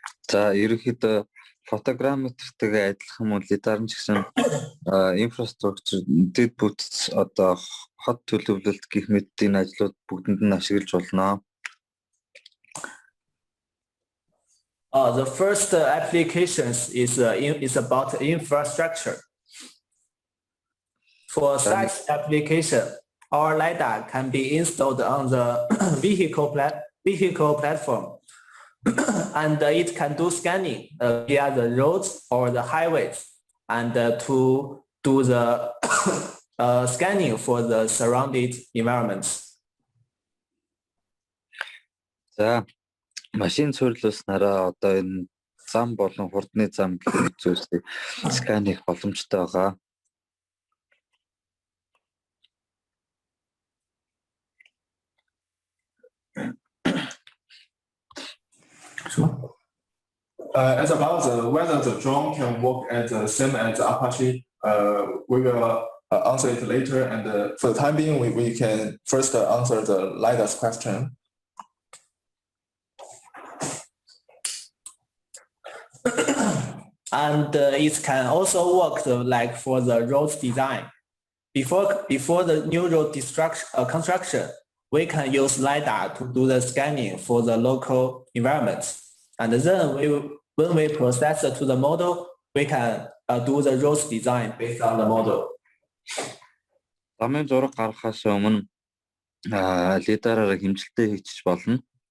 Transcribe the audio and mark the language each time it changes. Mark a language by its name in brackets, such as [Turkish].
[Mongolian] За ерөнхийдөө фотограмметртэйгээ адилхан мөн Lidar нь ч гэсэн инфраструктур, дэд бүтц одоо хот төлөвлөлт гэх мэт энэ ажлууд бүгдэнд нь ашиглаж болно. [English] The first applications is about infrastructure. For such application, our Lidar can be installed on the vehicle platform, and it can do scanning via the roads or the highways, and to do the scanning for the surrounded environments. [Mongolian] За машин суйрлуулснараа одоо энэ зам болон хурдны зам гэх зүйлсийг скан хийх боломжтой байгаа. [English] As about whether the drone can work as the same as Apache, we will answer it later. And for the time being, we can first answer the Lidar's question. And it can also work like for the road design. Before the new road construction, we can use Lidar to do the scanning for the local environment. And then when we process it to the model, we can do the road design based on the model. [Mongolian] Замын зураг гаргахаас өмнө лидараар хэмжилтээ хийчих болно.